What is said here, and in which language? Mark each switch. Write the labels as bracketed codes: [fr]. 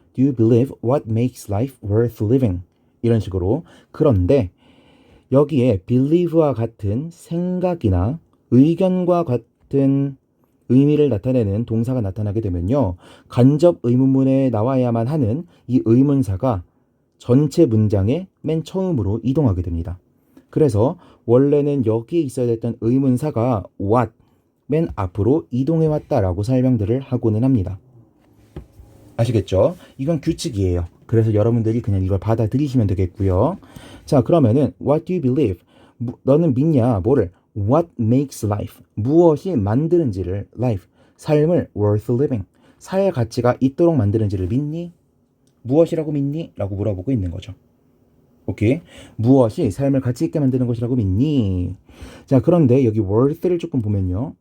[en] Do you believe what makes life worth living? [ko] 이런 식으로. 그런데 여기에 believe와 같은 생각이나 의견과 같은 의미를 나타내는 동사가 나타나게 되면요. 간접 의문문에 나와야만 하는 이 의문사가 전체 문장의 맨 처음으로 이동하게 됩니다. 그래서 원래는 여기에 있어야 됐던 의문사가 what, 맨 앞으로 이동해 왔다라고 설명들을 하고는 합니다. 아시겠죠? 이건 규칙이에요. 그래서 여러분들이 그냥 이걸 받아들이시면 되겠고요. 자, 그러면은 [en] what do you believe? [ko] 너는 믿냐? 뭐를? [en] What makes life? [ko] 무엇이 만드는지를 life, 삶을 [en] worth living, [ko] 살 가치가 있도록 만드는지를 믿니? 무엇이라고 믿니? 라고 물어보고 있는 거죠. 오케이? 무엇이 삶을 가치 있게 만드는 것이라고 믿니? 자, 그런데 여기 worth를 조금 보면요.